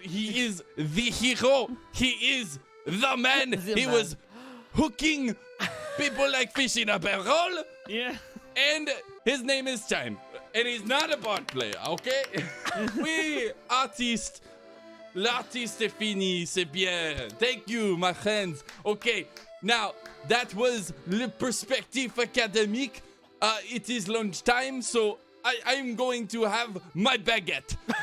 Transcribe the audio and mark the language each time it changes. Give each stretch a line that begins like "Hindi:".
English: He is the hero. He is the man. He was hooking people like fish in a barrel. Yeah. And his name is Chime. And he's not a bot player, okay?
French: Oui, artiste. L'artiste est fini, c'est bien.
English: Thank you, my friends. Okay, now, that was Le Perspective Academique. It is lunchtime, so I'm going to have my baguette.